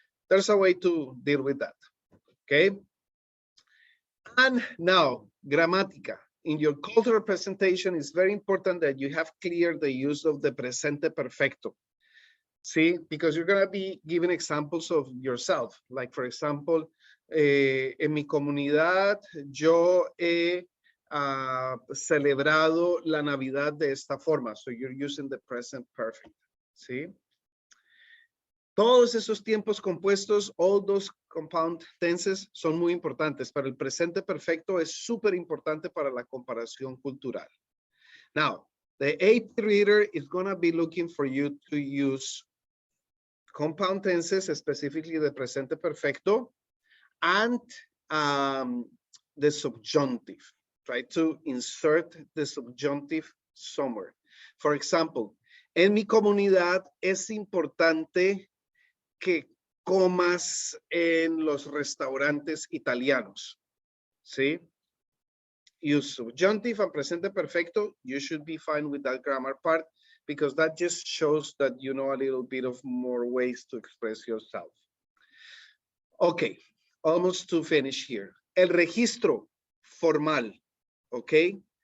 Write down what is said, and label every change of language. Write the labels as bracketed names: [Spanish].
[English] There's a way to deal with that, okay? And now, gramática. In your cultural presentation, it's very important that you have clear the use of the presente perfecto. See, because you're going to be giving examples of yourself. Like, for example, [Spanish] en mi comunidad, yo he celebrado la Navidad de esta forma. [English] So you're using the present perfect. See? [Spanish] Todos esos tiempos compuestos, [English] all those compound tenses, [Spanish] son muy importantes, pero el presente perfecto es súper importante para la comparación cultural. [English] Now, the AP reader is going to be looking for you to use compound tenses, specifically the presente perfecto, and the subjunctive. Try to insert the subjunctive somewhere. For example, [Spanish] en mi comunidad es importante que comas en los restaurantes italianos. [English] ¿Sí? Use subjunctive and presente perfecto. You should be fine with that grammar part because that just shows that you know a little bit of more ways to express yourself. Okay, almost to finish here. [Spanish] El registro formal, okay?